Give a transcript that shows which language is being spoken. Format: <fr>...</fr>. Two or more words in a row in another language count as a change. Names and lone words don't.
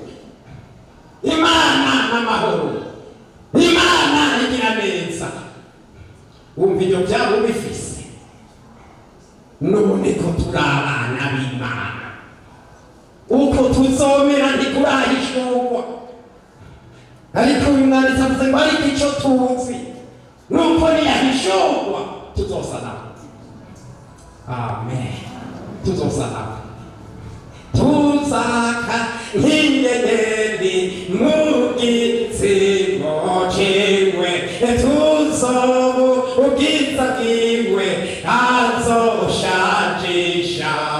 <rn>Imana n'amahoro Imana igira neza wumva ibyo byabo bifise none ko turi abana b'Imana uko tuzomera ntiturahishurwa ariko uyu mwanditsi avuze ngo ariko icyo tuzi nuko niyahishurwa tuzosa nawe amen tuzosa nawe tuzaka nk'inyenyeri mu gitsimo ciwe tuzoba ubwiza bwiwe azoshajisha</rn>